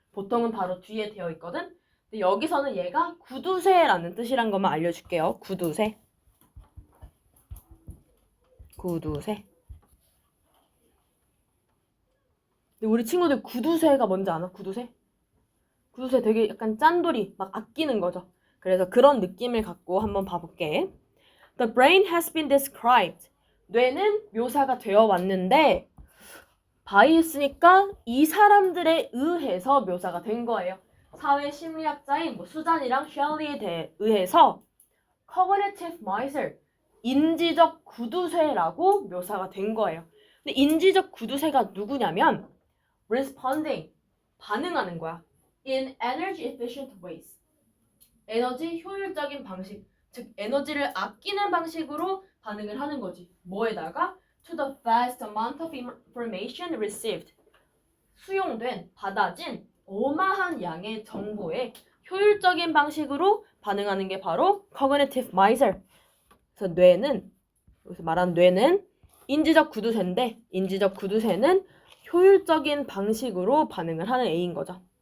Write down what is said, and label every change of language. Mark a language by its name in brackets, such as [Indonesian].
[Korean] 보통은 바로 뒤에 되어 있거든. 근데 여기서는 얘가 구두쇠라는 뜻이란 것만 알려줄게요. 구두쇠. 구두쇠. 근데 우리 친구들 구두쇠가 뭔지 아나? 구두쇠? 구두쇠 되게 약간 짠돌이, 막 아끼는 거죠. 그래서 그런 느낌을 갖고 한번 봐볼게. [English] The brain has been described. [Korean] 뇌는 묘사가 되어 왔는데 by 했으니까 이 사람들에 의해서 묘사가 된 거예요. 사회 심리학자인 수잔이랑 셸리에 의해서 cognitive miser, 인지적 구두쇠라고 묘사가 된 거예요. 근데 인지적 구두쇠가 누구냐면 responding, 반응하는 거야. [English] in energy efficient ways. [Korean] 에너지 효율적인 방식, 즉 에너지를 아끼는 방식으로 반응을 하는 거지. 뭐에다가 [English] to the vast amount of information received. [Korean] 수용된, 받아진 어마한 양의 정보에 효율적인 방식으로 반응하는 게 바로 cognitive miser. 그래서 뇌는, 여기서 말한 뇌는 인지적 구두쇠인데 인지적 구두쇠는 효율적인 방식으로 반응을 하는 A인 거죠.